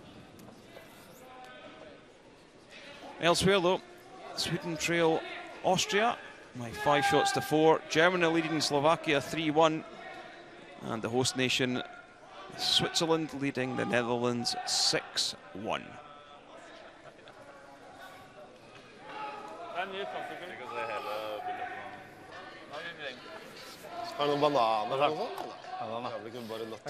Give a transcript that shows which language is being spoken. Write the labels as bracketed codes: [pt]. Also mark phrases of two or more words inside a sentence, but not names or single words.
[en] Elsewhere though, Sweden trail Austria by 5 shots to 4. Germany leading Slovakia 3-1, and the host nation Switzerland leading the Netherlands 6-1. [no] Har du noen bananer eller noe sånt? Jeg kan bare nødt til å